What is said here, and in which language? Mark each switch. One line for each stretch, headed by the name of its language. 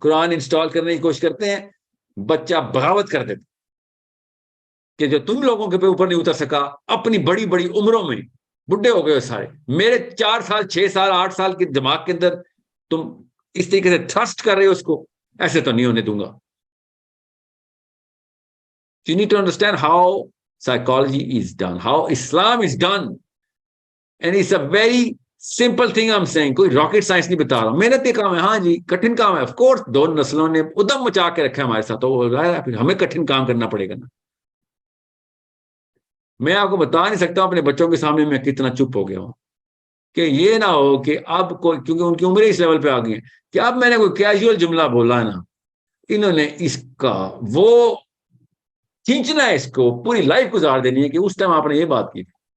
Hindi: Quran install करने की कोशिश करते हैं, बच्चा बगावत कर देता कि जो तुम लोगों के ऊपर नहीं उतर सका, अपनी बड़ी बड़ी उम्रों में बुढ़े हो गए सारे, मेरे 4 साल 6 साल 8 साल के दिमाग के अंदर तुम इस तरीके से थ्रस्ट कर रहे हो उसको, ऐसे तो नहीं होने दूंगा.
English: You need to understand how psychology is done, how Islam is done, and it's a very simple thing I'm saying.
Hindi: कोई रॉकेट साइंस नहीं बता रहा हूं. मेहनत के काम है, हाँ जी, कठिन काम है. ऑफ कोर्स 2 नस्लों ने उदम मचा के रखा है हमारे साथ, तो हमें कठिन काम करना पड़ेगा ना. मैं आपको बता नहीं सकता अपने बच्चों के सामने मैं कितना चुप हो गया हूं, कि ये ना हो कि अब कोई, क्योंकि उनकी उम्र इस लेवल पे आ गई है कि अब मैंने कोई कैजुअल जुमला बोला ना, इन्होंने इसका वो खींचना है, इसको पूरी लाइफ गुजार देनी है कि उस टाइम आपने ये बात की थी.